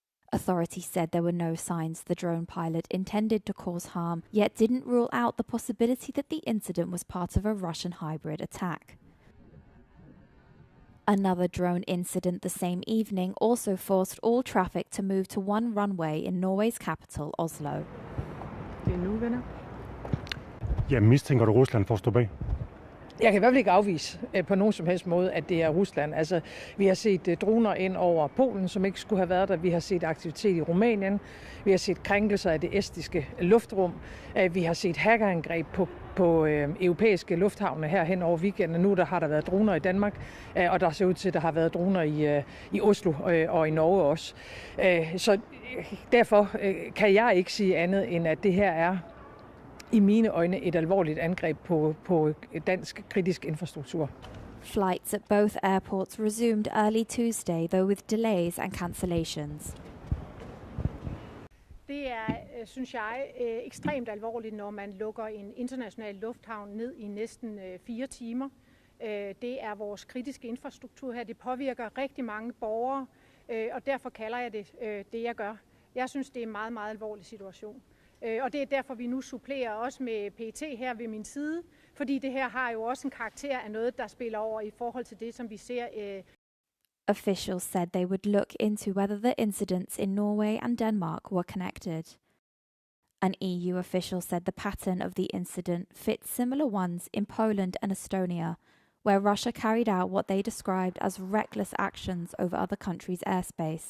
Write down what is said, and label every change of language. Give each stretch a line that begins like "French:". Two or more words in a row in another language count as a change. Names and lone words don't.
English: Authorities said there were no signs the drone pilot intended to cause harm, yet didn't rule out the possibility that the incident was part of a Russian hybrid attack. Another drone incident the same evening also forced all traffic to move to one runway in Norway's capital, Oslo.
Danish: Det er nu, venner. Jeg mistænker du Rusland for at stå bag? Jeg kan i hvert fald ikke afvise på nogen som helst måde, at det er Rusland. Altså, vi har set droner ind over Polen, som ikke skulle have været der. Vi har set aktivitet i Rumænien. Vi har set krænkelser af det estiske luftrum. Vi har set hackerangreb på europæiske lufthavne her hen over weekenden. Nu har der været droner i Danmark, og der ser ud til, at der har været droner i Oslo og i Norge også. Så derfor kan jeg ikke sige andet, end at det her er i mine øjne et alvorligt angreb på dansk kritisk infrastruktur.
English: Flights at both airports resumed early Tuesday, though with delays and cancellations.
Danish: Det er, synes jeg, ekstremt alvorligt, når man lukker en international lufthavn ned i næsten 4 timer. Det er vores kritiske infrastruktur her. Det påvirker rigtig mange borgere, og derfor kalder jeg det, jeg gør. Jeg synes, det er en meget, meget alvorlig situation. Og det er derfor, vi nu supplerer også med PET her ved min side, fordi det her har jo også en karakter af noget, der spiller over i forhold til det, som vi ser.
English: Officials said they would look into whether the incidents in Norway and Denmark were connected. An EU official said the pattern of the incident fits similar ones in Poland and Estonia, where Russia carried out what they described as reckless actions over other countries' airspace.